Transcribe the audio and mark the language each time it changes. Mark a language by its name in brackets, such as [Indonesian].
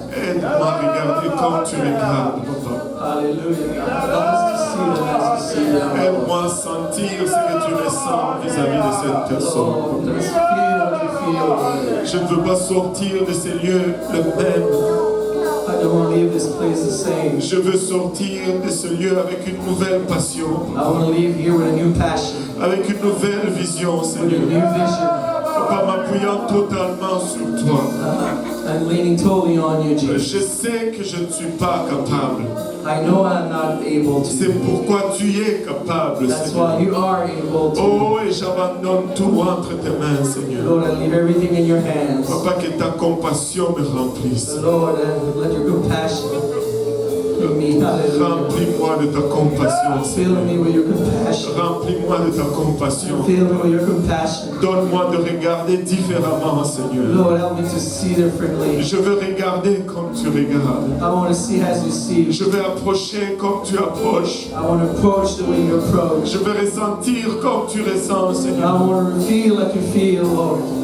[French] aide-moi à regarder comme tu regardes, Papa. [English] Hallelujah, God. Help us to see them as you see them. Lord. [French] Aide-moi à sentir ce que tu ressens vis-à-vis de cette personne. [English] Lord, let us feel what you feel, Lord. [French] Je ne veux pas sortir de ces lieux le même. [English] I don't want to leave this place the same. [French] Je veux sortir de ce lieu avec une nouvelle passion, [English] I want to leave here with a new passion, [French] avec une nouvelle vision, [English] with a [French] Seigneur. [English] new vision, [French] Papa, m'appuyant totalement sur toi. [English] and leaning totally on you, [French] Je [English] Jesus. [French] sais que je ne suis pas capable. [English] I know I'm not able [French] C'est [English] to. [French] pourquoi tu es capable, [English] That's why [French] Seigneur. [English] you are able to. [French] Oh, et j'abandonne tout entre tes mains, Seigneur. [English] Lord, I leave everything in your hands. [French] Papa, que ta compassion me remplisse. [English] Lord, let your compassion fill me. Hallelujah. [French] Remplis-moi de ta compassion, [English] Fill [French] Seigneur. [English] me with your compassion. [French] Remplis-moi de ta compassion. [English] Fill me with your compassion. [French] Donne-moi de regarder différemment, Seigneur. [English] Lord, help me to see differently. [French] Je veux regarder comme tu regardes. [English] I want to see as you see. [French] Je vais approcher comme tu approches. [English] I want to approach the way you approach. [French] Je vais ressentir comme tu ressens, [English] I [French] Seigneur. [English] want to feel like you feel, Lord.